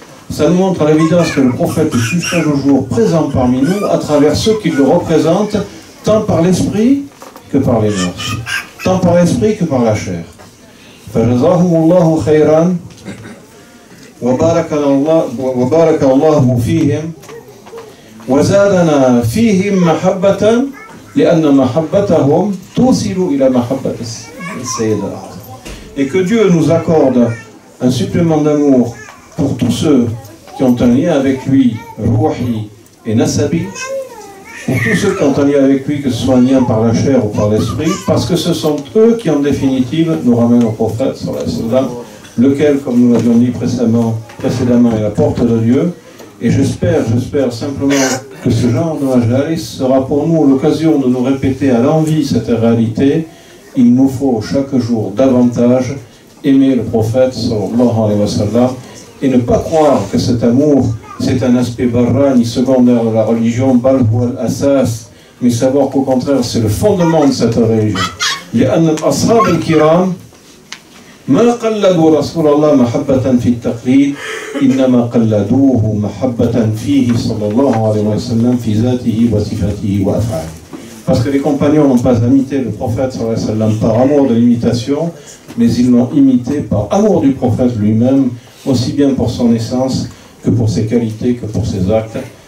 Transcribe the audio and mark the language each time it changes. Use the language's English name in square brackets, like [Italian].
[French] Ça nous montre à l'évidence que le prophète est suffrage au jour présent parmi nous à travers ceux qui le représentent, tant par l'esprit que par les mœurs, tant par l'esprit que par la chair. [Arabic] فجزاهم الله خيرا وبارك الله فيهم وزادنا فيهم محبة لأن محبتهم توصل إلى محبة السيد الأعظم. [French] Et que Dieu nous accorde un supplément d'amour pour tous ceux qui ont un lien avec lui, Ruhi et Nasabi, pour tous ceux qui ont un lien avec lui, que ce soit un lien par la chair ou par l'esprit, parce que ce sont eux qui en définitive nous ramènent au prophète, sallallahu alayhi wa sallam, lequel, comme nous l'avions dit précédemment, est la porte de Dieu. Et j'espère simplement que ce genre de majalis sera pour nous l'occasion de nous répéter à l'envi cette réalité. Il nous faut chaque jour davantage aimer le prophète sallallahu alayhi wa sallam et ne pas croire que cet amour c'est un aspect barrani secondaire de la religion, [Arabic] bal huwa al-asas, [French] mais savoir qu'au contraire c'est le fondement de cette religion. [Arabic] لأن الأصحاب الكرام ما قلدوا رسول الله محبة في التقليد إنما قلدوه محبة فيه صلى الله عليه وسلم في ذاته وصفاته وأفعاله. [French] Parce que les compagnons n'ont pas imité le prophète sallallahu alayhi wa sallam par amour de l'imitation, mais ils l'ont imité par amour du prophète lui-même, aussi bien pour son essence que pour ses qualités, que pour ses actes.